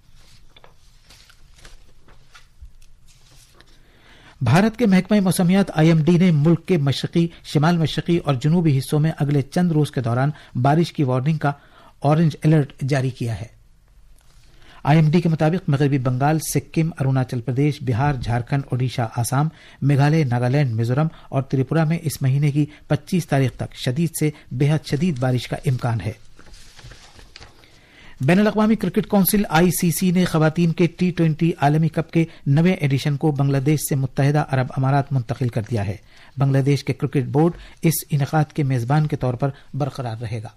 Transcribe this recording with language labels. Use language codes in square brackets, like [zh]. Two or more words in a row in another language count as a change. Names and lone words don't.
[ur] بھارت کے محکمہ موسمیات IMD نے ملک کے مشرقی، شمال مشرقی اور جنوبی حصوں میں اگلے چند روز کے دوران بارش کی وارننگ کا [en] orange alert [ur] جاری کیا ہے۔ IMD کے مطابق مغربی بنگال، سکم، اروناچل پردیش، بہار، جھارکھنڈ، اوڈیشہ، آسام، میگھالیہ، ناگالینڈ، میزورم اور تریپورہ میں اس مہینے کی 25 تاریخ تک شدید سے بے حد شدید بارش کا امکان ہے۔ بین الاقوامی کرکٹ کونسل ICC نے خواتین کے T20 عالمی کپ کے 9ویں ایڈیشن کو بنگلہ دیش سے متحدہ عرب امارات منتقل کر دیا ہے۔ بنگلہ دیش کے کرکٹ بورڈ اس انعقاد کے میزبان کے طور پر برقرار رہے گا۔